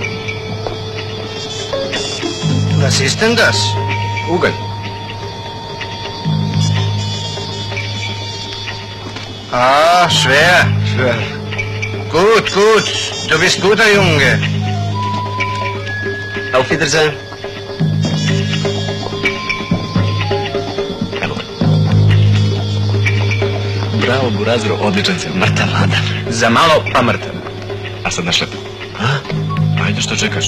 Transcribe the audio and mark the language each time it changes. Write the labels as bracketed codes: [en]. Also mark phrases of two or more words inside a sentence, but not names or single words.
[de] Was ist denn das? [sr] Ugalj. [de] Ah, schwer. Schwer. Gut, gut. Du bist guter Junge. Auf Wiedersehen. [sr] Bravo, Burazero, odličan si, mrtav ladan. Za malo pa mrtav. A sad na šlepu. A? Ajde, što čekaš?